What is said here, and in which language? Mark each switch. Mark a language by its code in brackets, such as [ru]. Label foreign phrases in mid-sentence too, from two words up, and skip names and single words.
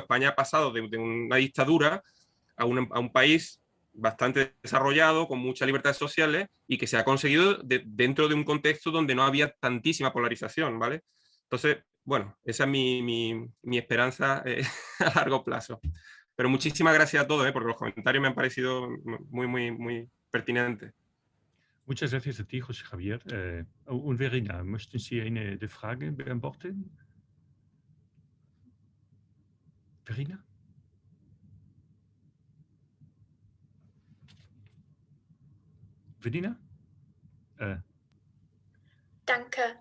[es] España ha pasado de una dictadura a un país bastante desarrollado, con muchas libertades sociales y que se ha conseguido dentro de un contexto donde no había tantísima polarización, ¿vale? Entonces, bueno, esa es mi esperanza a largo plazo. Pero muchísimas gracias a todos, porque los comentarios me han parecido muy pertinentes. Muchas gracias a ti, José Javier. [de] Und Verena, möchten Sie eine Frage beantworten? Verena? Verena? Danke.